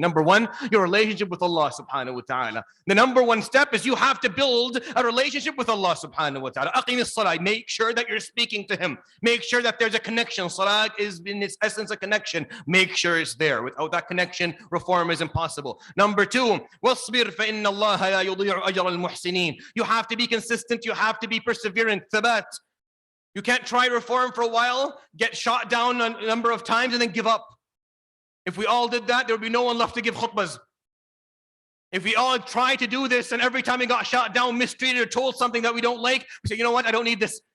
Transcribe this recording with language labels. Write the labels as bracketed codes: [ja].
[en] Number 1, your relationship with Allah subhanahu wa ta'ala. The number 1 step is you have to build a relationship with Allah subhanahu wa ta'ala. [ar] أَقِمِ الصَّلَاةِ. [en] Make sure that you're speaking to Him. Make sure that there's a connection. Salat is in its essence a connection. Make sure it's there. Without that connection, reform is impossible. Number 2, [ar] وَاصْبِرْ فَإِنَّ اللَّهَ لَا يُضِيعُ أَجْرَ الْمُحْسِنِينَ. [en] You have to be consistent. You have to be perseverant. [ar] ثبات. [en] You can't try reform for a while, get shot down a number of times, and then give up. If we all did that, there would be no one left to give khutbahs. If we all tried to do this, and every time we got shot down, mistreated, or told something that we don't like, we say, you know what, I don't need this.